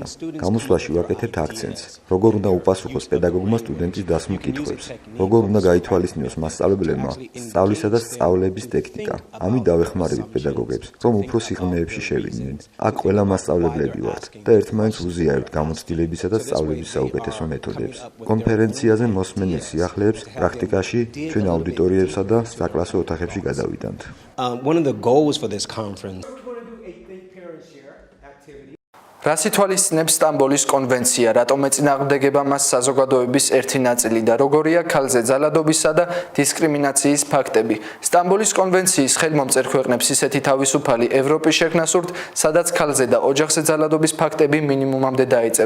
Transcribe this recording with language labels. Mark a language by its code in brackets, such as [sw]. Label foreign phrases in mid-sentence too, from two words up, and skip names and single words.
[ka] გამოსვლაში ვაკეთებთ აქცენტს, როგორ უნდა უპასუხოს პედაგოგმა სტუდენტის დასმულ კითხვებს, როგორ უნდა გაითვალისწინოს მასწავლებლებმა სწავლისა და სწავლების ტექნიკა. ამით დავეხმარებით პედაგოგებს, რომ უფრო სიღრმეებში შევიდნენ. აქ ყველა მასწავლებლები ვართ და ერთმანეთს ვუზიარებთ გამოცდილებისა და სწავლების საუკეთესო მეთოდებს. კონფერენციაზე მოსმენილ სიახლეებს პრაქტიკაში ჩვენ აუდიტორიებსა და საკლასო ოთახებში გადავიდანთ. [en] One of the goals for this conference [ka] რას ითვალისწინებს სტამბოლის კონვენცია, რატომ ეწინააღმდეგება მას საზოგადოების ერთი ნაწილი და როგორია ქალზე ძალადობისა და დისკრიმინაციის ფაქტები. სტამბოლის კონვენციის ხელმომწერ ქვეყნებს ისეთი თავისუფალი ევროპის შექმნა სურთ, სადაც ქალზე და ოჯახზე ძალადობის ფაქტები მინიმუმამდე დაიწევს.